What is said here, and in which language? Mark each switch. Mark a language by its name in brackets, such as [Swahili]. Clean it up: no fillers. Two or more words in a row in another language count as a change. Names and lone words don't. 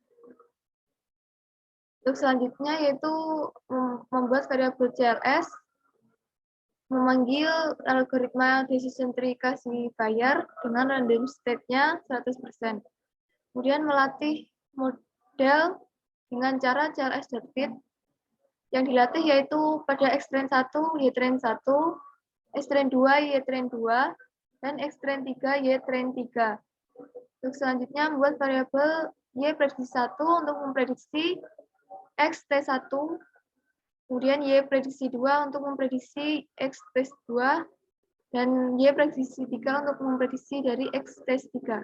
[Indonesian] Untuk selanjutnya yaitu membuat variabel CLS, memanggil algoritma [English] decision tree classifier [Indonesian] dengan [English] random state- [Indonesian] nya 100%. Kemudian melatih model dengan cara CLS.fit. Yang dilatih yaitu pada X-train 1, Y-train 1, X-train 2, Y-train 2, dan X-train 3, Y-train 3. Untuk selanjutnya membuat variabel Y prediksi 1 untuk memprediksi X T1, kemudian Y prediksi 2 untuk memprediksi X T2, dan Y prediksi 3 untuk memprediksi dari X T3.